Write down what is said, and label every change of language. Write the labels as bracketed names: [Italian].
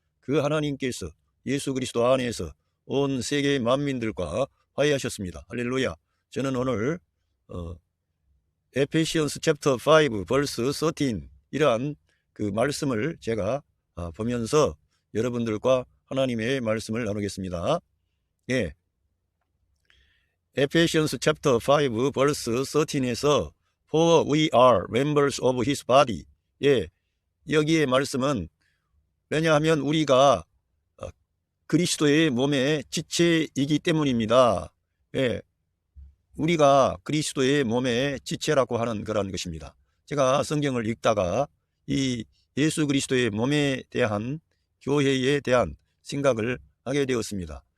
[Korean] 그 하나님께서 예수 그리스도 안에서 온 세계 만민들과 화해하셨습니다. 할렐루야. 저는 오늘 에페시언스 챕터 5 벌스 13 이러한 그 말씀을 제가 보면서 여러분들과 하나님의 말씀을 나누겠습니다. 예. [English] 에페시언스 챕터 5 벌스 13에서 For we are members of his body. [Korean] 예. 여기에 말씀은 왜냐하면 우리가 그리스도의 몸의 지체이기 때문입니다. 예. 우리가 그리스도의 몸의 지체라고 하는 그런 것입니다. 제가 성경을 읽다가 이 예수 그리스도의 몸에 대한 교회에 대한 생각을 하게 되었습니다.